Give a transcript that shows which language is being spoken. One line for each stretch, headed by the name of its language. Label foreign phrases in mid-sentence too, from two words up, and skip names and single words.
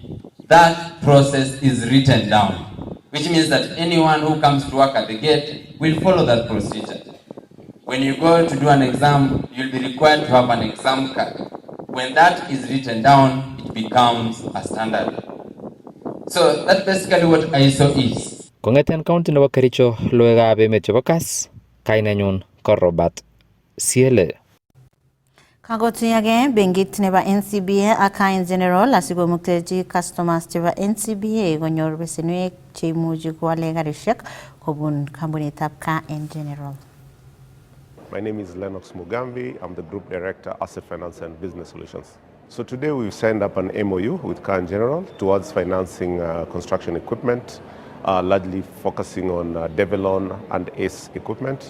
English: That process is written down, which means that anyone who comes to work at the gate will follow that procedure. When you go to do an exam, you'll be required to have an exam card. When that is written down, it becomes a standard. So that's basically what ISO is.
Kalenjin: Kong'eten county nebo Kericho, logoiwekab emet chebo Kass, kainenyun ko Robert Siele. Kagotuyoge benkit nebo NCBA ak in general asikomuktechi customers chebo NCBA konyor besenwek cheimuchi koale karishek kobun kampunitab Car in general.
English: My name is Lennox Mugambi. I'm the Group Director, Asset Finance and Business Solutions. So today we've signed up an MOU with Car in General towards financing construction equipment, largely focusing on Develon and ACE equipment.